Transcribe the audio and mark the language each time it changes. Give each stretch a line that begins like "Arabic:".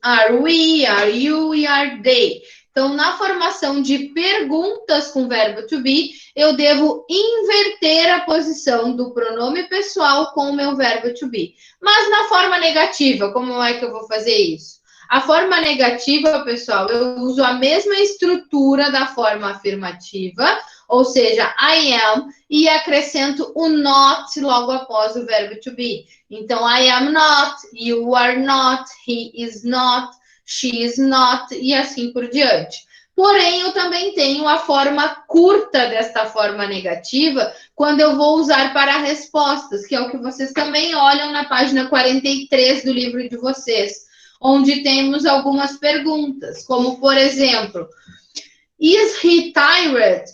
English: Are we, are you
Portuguese: e
English: are they.
Portuguese: Então, na formação de perguntas com verbo to be, eu devo inverter a posição do pronome pessoal com o meu verbo to be. Mas na forma negativa, como é que eu vou fazer isso? A forma negativa, pessoal, eu uso a mesma estrutura da forma afirmativa, ou seja, I am, e acrescento o not logo após o verbo to be.
English: Então, I am not, you are not, he is not, she is not,
Portuguese: e assim por diante. Porém, eu também tenho a forma curta desta forma negativa, quando eu vou usar para respostas, que é o que vocês também olham na página 43 do livro de vocês, onde temos algumas perguntas, como, por exemplo,
English: is he tired?